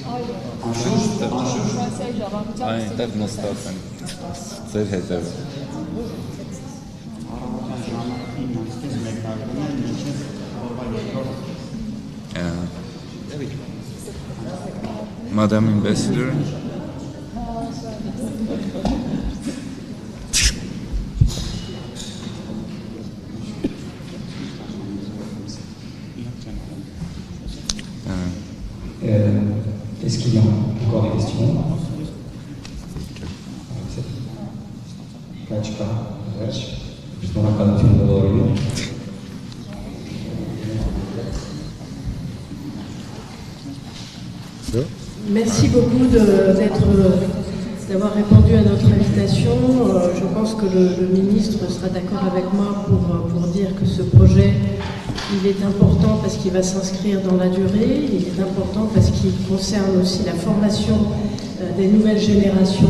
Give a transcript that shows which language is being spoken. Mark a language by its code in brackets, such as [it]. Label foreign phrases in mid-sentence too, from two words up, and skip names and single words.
[hy] Անշուշտ այնտեղ նստած են ձեր հետևը։ Առավոտյան ժամը 9-ից մեկնարկում են մինչև օրվա 2-րդ։ [en] Madam Ambassador. [fr] Est-ce qu'il y a encore des questions? Kachka, Verch, [hy] շնորհակալություն բոլորին։ [fr] Merci beaucoup d'avoir répondu à notre invitation. Je pense que le ministre sera d'accord avec moi pour dire que ce projet, il est important parce qu'il va s'inscrire dans la durée, il est important parce qu'il concerne aussi la formation des nouvelles générations.